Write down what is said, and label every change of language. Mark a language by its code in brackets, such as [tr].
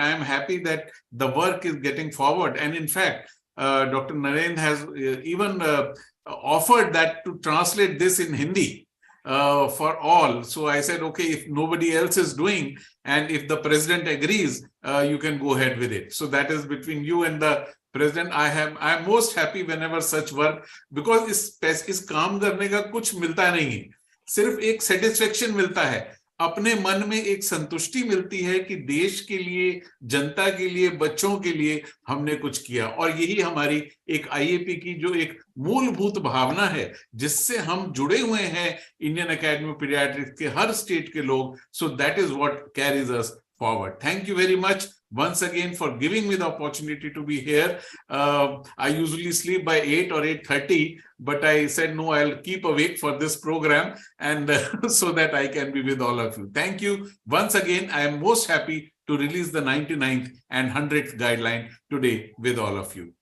[en] I am happy that the work is getting forward. And in fact, Dr. Narendra has even offered that to translate this in Hindi for all. So I said, okay, if nobody else is doing, and if the president agrees, you can go ahead with it. So that is between you and the president. I am most happy whenever such work, because [hi] इस काम करने का कुछ मिलता नहीं है, सिर्फ एक सेटिस्फेक्शन मिलता है, अपने मन में एक संतुष्टि मिलती है कि देश के लिए, जनता के लिए, बच्चों के लिए हमने कुछ किया. और यही हमारी एक आईएपी की जो एक मूलभूत भावना है, जिससे हम जुड़े हुए हैं इंडियन एकेडमी ऑफ पीडियाट्रिक्स के हर स्टेट के लोग. [en] So that is what carries us forward. Thank you very much once again for giving me the opportunity to be here. I usually sleep by 8 or 8:30, but I said no, I'll keep awake for this program, and so that I can be with all of you. Thank you once again. I am most happy to release the 99th and 100th guideline today with all of you.